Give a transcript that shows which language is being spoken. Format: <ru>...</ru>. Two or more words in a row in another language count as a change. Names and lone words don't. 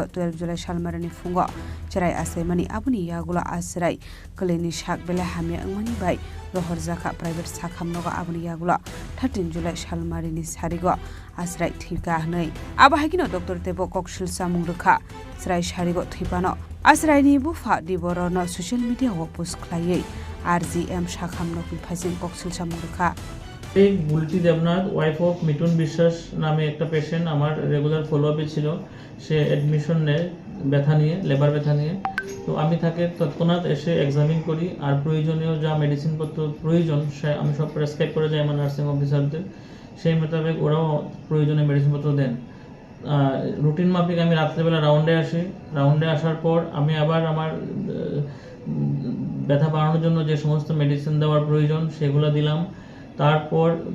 <trp>12 जुलाइ सालमारिनि फुंगाव चराय आसायमानि आबुनि यागुला आसराय कलेनि शाक बेला हामिया अंगमानि बाय लहर जाखा प्राइवेट शाखामनक आबुनि यागुला 13 जुलाइ सालमारिनि सारिगो आसराय थिका हनै आबाहागिनो डक्टर देब कक्सुलसा मुंरखा सराय सारिगो थैबानो आसरायनि बुफा दिबरनो</trp> <en>social mediayao</en> <trp>पोस्ट खालायै आरजिएम शाखामनक फाइसिं कक्सुलसा मुंरखा</trp> <bn>এই বুলটি দেবনাথ</bn> <en>wife of</en> <bn>মিঠুন বিশ্বাস নামে একটা পেশেন্ট আমার</bn> <en>regular followupe</en> <bn>ছিল সে অ্যাডমিশন নেয় ব্যথা নিয়ে লেবার ব্যথা নিয়ে তো আমি তাকে তৎক্ষণাৎ এসে এক্সামিন করি আর প্রয়োজনীয় যা মেডিসিনপত্র প্রয়োজন সে আমি সব প্রেসক্রাইব করে যাই আমার</bn> <en>nursing officerder</en> <bn>সেই মোতাবেক ওরাও প্রয়োজনীয় মেডিসিনপত্র দেন রুটিন মাফিক আমি রাত্রেবেলা রাউন্ডে আসার পর আমি আবার আমার ব্যথা বাড়ানোর জন্য যে সমস্ত মেডিসিন দেওয়ার প্রয়োজন সেগুলো দিলাম তারপর</bn>